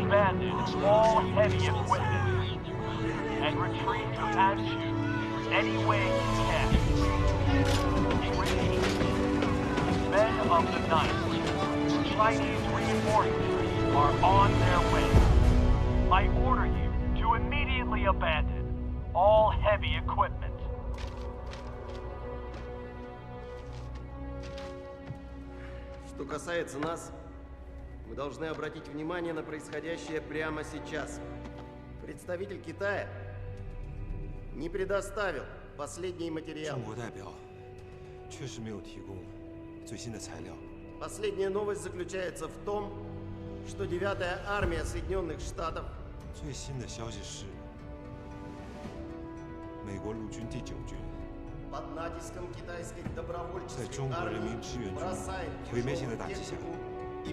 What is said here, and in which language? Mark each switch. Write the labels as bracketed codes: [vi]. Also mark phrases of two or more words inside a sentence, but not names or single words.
[en] abandon all heavy equipment and retreat to Anju any way you can. Repeat, men of the Ninth, Chinese reinforcements are on their way. I order you to immediately abandon all heavy equipment. [ru] Что касается нас, мы должны обратить внимание на происходящее прямо сейчас. Представитель Китая не предоставил последние материалы. [zh] 中国代表确实没有提供最新的材料。 [ru] Последняя новость заключается в том, что 9-я армия Соединенных Штатов [zh] 最新的消息是，美国陆军第9军 [ru] под натиском китайской [zh] 在 [ru] добровольческой [zh] 中国人 [ru] армии [zh] 民志愿军 [ru] бросает [zh] 毁灭性的 [ru] тяжелую [zh] 打击下， [ru] технику